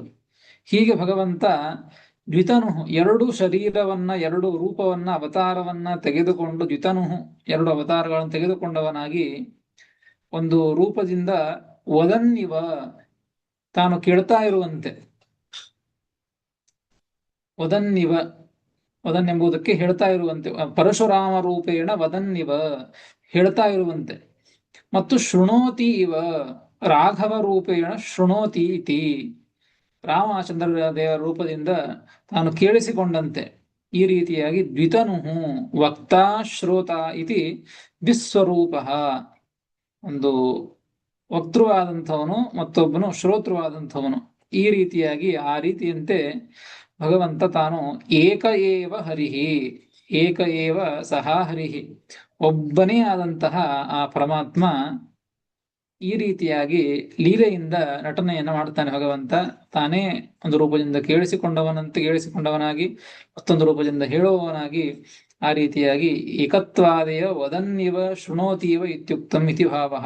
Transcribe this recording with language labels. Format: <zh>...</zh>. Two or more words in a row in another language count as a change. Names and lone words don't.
<kn>ಹೀಗೆ ಭಗವಂತ ದ್ವಿತನು, ಎರಡು ಶರೀರವನ್ನ, ಎರಡು ರೂಪವನ್ನ, ಅವತಾರವನ್ನ ತೆಗೆದುಕೊಂಡು, ದ್ವಿತನು ಎರಡು ಅವತಾರಗಳನ್ನು ತೆಗೆದುಕೊಂಡವನಾಗಿ ಒಂದು ರೂಪದಿಂದ ವದನ್ನಿವ, ತಾನು ಕೇಳ್ತಾ ಇರುವಂತೆ. ವದನ್ನಿವ, ವದನ್ ಎಂಬುದಕ್ಕೆ ಹೇಳ್ತಾ ಇರುವಂತೆ.</kn> <sa>ಪರಶುರಾಮ ರೂಪೇಣ ವದನ್ನಿವ,</sa> <kn>ಹೇಳ್ತಾ ಇರುವಂತೆ.</kn> <sa>ಮತ್ತು ಶೃಣೋತಿ ಇವ, ರಾಘವ ರೂಪೇಣ ಶೃಣೋತಿ ಇತಿ,</sa> <kn>ರಾಮಚಂದ್ರ ದೇವರ ರೂಪದಿಂದ ತಾನು ಕೇಳಿಸಿಕೊಂಡಂತೆ. ಈ ರೀತಿಯಾಗಿ</kn> <sa>ದ್ವಿತನುಹು ವಕ್ತಾ ಶ್ರೋತ ಇತಿ ವಿಸ್ವರೂಪ.</sa> <kn>ಒಂದು ವಕ್ತೃವಾದಂಥವನು, ಮತ್ತೊಬ್ಬನು ಶ್ರೋತೃವಾದಂಥವನು. ಈ ರೀತಿಯಾಗಿ, ಆ ರೀತಿಯಂತೆ ಭಗವಂತ ತಾನು</kn> <sa>ಏಕ ಏವ ಹರಿಹಿ, ಏಕ ಏವ ಸಹ ಹರಿಹಿ,</sa> <kn>ಒಬ್ಬನೇ ಆದಂತಹ ಆ ಪರಮಾತ್ಮ ಈ ರೀತಿಯಾಗಿ ಲೀಲೆಯಿಂದ ನಟನೆಯನ್ನ ಮಾಡ್ತಾನೆ ಭಗವಂತ. ತಾನೇ ಒಂದು ರೂಪದಿಂದ ಕೇಳಿಸಿಕೊಂಡವನಾಗಿ, ಮತ್ತೊಂದು ರೂಪದಿಂದ ಹೇಳುವವನಾಗಿ, ಆ ರೀತಿಯಾಗಿ</kn> <sa>ಏಕತ್ವಾದೇವ ವದನ್ನಿವ ಶೃಣೋತೀವ ಇತ್ಯುಕ್ತಂ ಇತಿ ಭಾವಃ.</sa>